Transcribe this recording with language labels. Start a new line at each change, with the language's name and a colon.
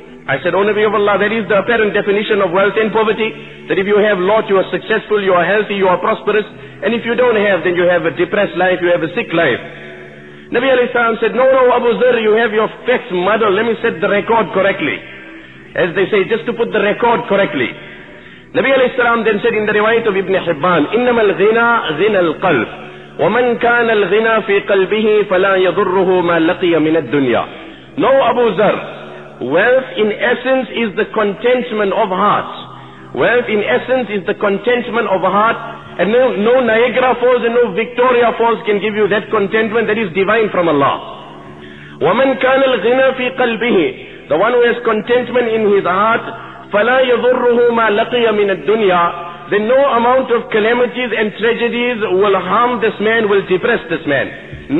English: I said, O Nabi of Allah, that is the apparent definition of wealth and poverty, that if you have lot, you are successful, you are healthy, you are prosperous, and if you don't have, then you have a depressed life, you have a sick life. Nabi alayhi salam said, no, Abu Dharr, you have your facts muddled, let me set the record correctly. As they say, just to put the record correctly. Nabi alayhi salam then said in the riwayat of Ibn Hibban,
Arabic: إِنَّمَا الْغِنَى غِنَى الْقَلْبِ وَمَنْ كَانَ الْغِنَى فِي قَلْبِهِ فَلَا يَضُرُّهُ مَا لَقِيَ مِنَ الدُّنْيَا.
English: No, Abu Dharr, wealth in essence is the contentment of hearts. Wealth in essence is the contentment of a heart, and no Niagara Falls and no Victoria Falls can give you that contentment that is divine from Allah.
Arabic: وَمَنْ كَانَ الْغِنَى فِي قَلْبِهِ,
English: the one who has contentment in his heart,
Arabic: فَلَا يَضُرُّهُ مَا لَقِيَ مِنَ الدُّنْيَا,
English: then no amount of calamities and tragedies will harm this man, will depress this man.